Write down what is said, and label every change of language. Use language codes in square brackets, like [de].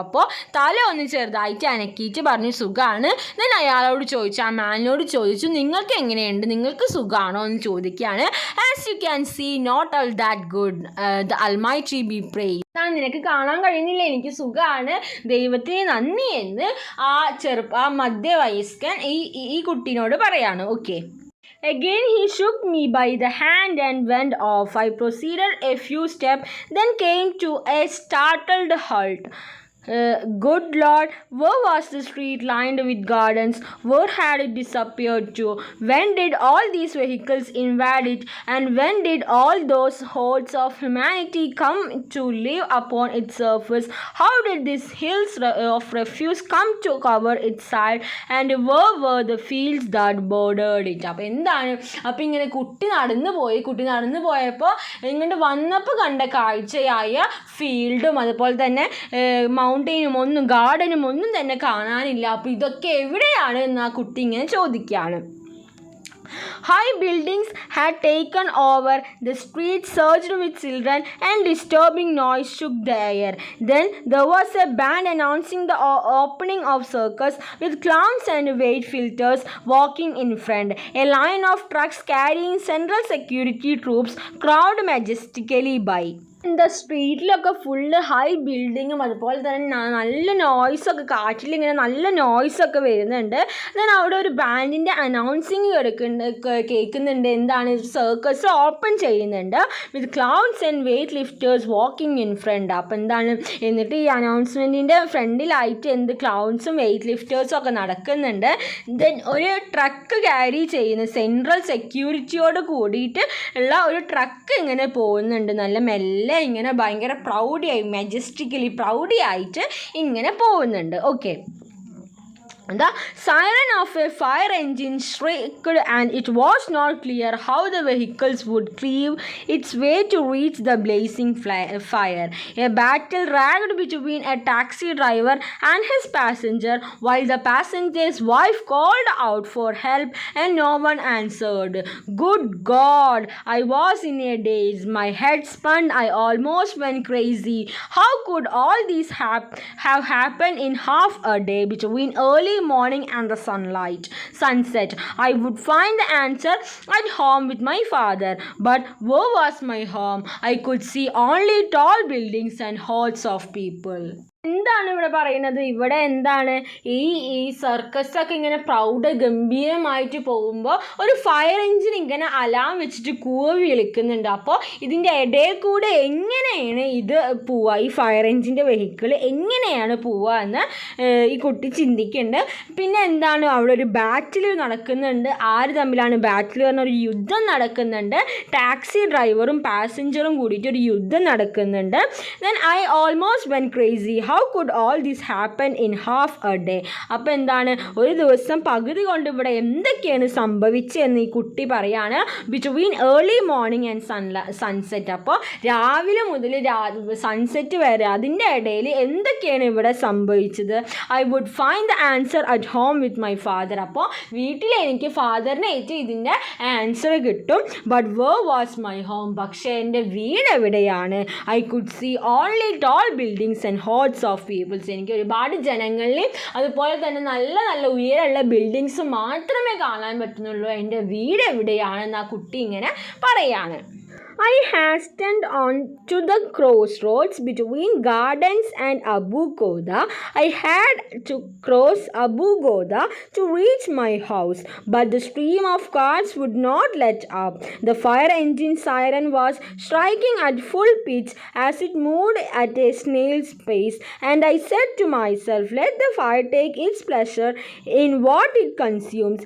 [ml] അപ്പോൾ തല ഒന്ന് ചെറുതായിട്ട് അനക്കിയിട്ട് പറഞ്ഞു സുഖമാണ്. ഞാൻ അയാളോട് ചോദിച്ചു, ആ മാനിനോട് ചോദിച്ചു, നിങ്ങൾക്ക് എങ്ങനെയുണ്ട്, നിങ്ങൾക്ക് സുഖാണോ എന്ന് ചോദിക്കുകയാണ്. [en] As you can see not all that good, the almighty be praised. [ml] നിനക്ക് കാണാൻ കഴിയുന്നില്ല, എനിക്ക് സുഖമാണ്, ദൈവത്തിന് നന്ദി എന്ന് ആ മധ്യവയസ്കൻ ഈ കുട്ടിനോട് പറയാണ്. [en] Okay. Again he shook me by the hand and went off. I proceeded a few steps, then came to a startled halt. Good Lord, where was the street lined with gardens? Where had it disappeared to? When did all these vehicles invade it? And when did all those hordes of humanity come to live upon its surface? How did these hills of refuse come to cover its side? And where were the fields that bordered it? [ml] അപ്പോൾ ഇങ്ങനെ കുട്ടി നടന്നു പോയപ്പോൾ ഇങ്ങോട്ട് വന്നപ്പോൾ കണ്ട കാഴ്ചയായ ഫീൽഡും അതുപോലെ തന്നെ മൗണ്ടെയിനും ഒന്നും ഗാർഡനും ഒന്നും തന്നെ കാണാനില്ല. അപ്പോൾ ഇതൊക്കെ എവിടെയാണ് എന്ന് ആ കുട്ടി ഇങ്ങനെ ചോദിക്കുകയാണ്. [en] High buildings had taken over. The streets surged with children and disturbing noise shook the air. Then there was a band announcing the opening of circus with clowns and weight filters walking in front. A line of trucks carrying central security troops crowded majestically by. [ml] എന്താ സ്ട്രീറ്റിലൊക്കെ full high ബിൽഡിങ്ങും അതുപോലെ തന്നെ നല്ല നോയ്സൊക്കെ, കാറ്റിലിങ്ങനെ നല്ല നോയ്സൊക്കെ വരുന്നുണ്ട്. Then അവിടെ ഒരു ബാൻഡിൻ്റെ announcing കേൾക്കുന്നുണ്ട്. [en] Circus open ചെയ്യുന്നുണ്ട് with clowns and weight lifters walking in front. [ml] അപ്പം എന്നിട്ട് ഈ അനൗൺസ്മെൻറ്റിൻ്റെ ഫ്രണ്ടിലായിട്ട് ക്ലൗഡ്സും വെയ്റ്റ് ലിഫ്റ്റേഴ്സും ഒക്കെ നടക്കുന്നുണ്ട്. ദെൻ ഒരു ട്രക്ക് ക്യാരി ചെയ്യുന്ന സെൻട്രൽ സെക്യൂരിറ്റിയോട് കൂടിയിട്ട് ഉള്ള ഒരു ട്രക്ക് ഇങ്ങനെ പോകുന്നുണ്ട്. നല്ല മെല്ലെ ഇങ്ങനെ ഭയങ്കര മെജസ്റ്റിക്കലി പ്രൗഡി ആയിട്ട് ഇങ്ങനെ പോകുന്നുണ്ട്. [en] Okay. The siren of a fire engine shrieked and it was not clear how the vehicles would cleave its way to reach the blazing fire. A battle raged between a taxi driver and his passenger while the passenger's wife called out for help and no one answered. Good God, I was in a daze. My head spun. I almost went crazy. How could all this have happened in half a day between early morning and the sunset? I would find the answer at home with my father. But where was my home? I could see only tall buildings and hordes of people. [ml] എന്താണ് ഇവിടെ പറയുന്നത്? ഇവിടെ ഈ സർക്കസൊക്കെ ഇങ്ങനെ ഗംഭീരമായിട്ട് പോകുമ്പോൾ ഒരു fire engine ഇങ്ങനെ അലാം വെച്ചിട്ട് കൂവി വിളിക്കുന്നുണ്ട്. അപ്പോൾ ഇതിൻ്റെ ഇടയിൽ കൂടെ എങ്ങനെയാണ് ഇത് പോവുക, ഈ ഫയർ എഞ്ചിൻ്റെ വെഹിക്കിൾ എങ്ങനെയാണ് പോവുക എന്ന് ഈ കുട്ടി ചിന്തിക്കുന്നുണ്ട്. പിന്നെ അവിടെ ഒരു ബാറ്റിൽ നടക്കുന്നുണ്ട്. ആര് തമ്മിലാണ് ബാറ്റിൽ പറഞ്ഞ ഒരു യുദ്ധം നടക്കുന്നുണ്ട്. ടാക്സി ഡ്രൈവറും പാസഞ്ചറും കൂടിയിട്ട് ഒരു യുദ്ധം നടക്കുന്നുണ്ട്. [en] Then I almost went crazy. How could all this happen in half a day? [ml] അപ്പോൾ ഒരു ദിവസം പകുതി കൊണ്ട് ഇവിടെ എന്തൊക്കെയാണ് സംഭവിച്ചതെന്ന് ഈ കുട്ടി പറയാണ്. [en] Between early morning and sunset. [ml] അപ്പോൾ രാവിലെ മുതൽ സൺസെറ്റ് വരെ അതിൻ്റെ ഇടയിൽ എന്തൊക്കെയാണ് ഇവിടെ സംഭവിച്ചത്? [en] I would find the answer at home with my father. [ml] അപ്പോൾ വീട്ടിൽ എനിക്ക് ഫാദറിനെ ഏറ്റ് ഇതിൻ്റെ ആൻസർ കിട്ടും. [en] But where was my home? [ml] പക്ഷേ എൻ്റെ വീട് എവിടെയാണ്? [en] I could see only tall buildings and hordes of peoples. [ml] എനിക്ക് ഒരുപാട് ജനങ്ങളെയും അതുപോലെ തന്നെ നല്ല നല്ല ഉയരമുള്ള ബിൽഡിങ്സ് മാത്രമേ കാണാൻ പറ്റുന്നുള്ളൂ. എൻ്റെ വീട് എവിടെയാണെന്ന് ആ കുട്ടി ഇങ്ങനെ പറയാണ്. [en] I hastened on to the crossroads between gardens and Abu Ghoda. I had to cross Abu Ghoda to reach my house, but the stream of cars would not let up. The fire engine siren was striking at full pitch as it moved at a snail's pace, and I said to myself, let the fire take its pleasure in what it consumes.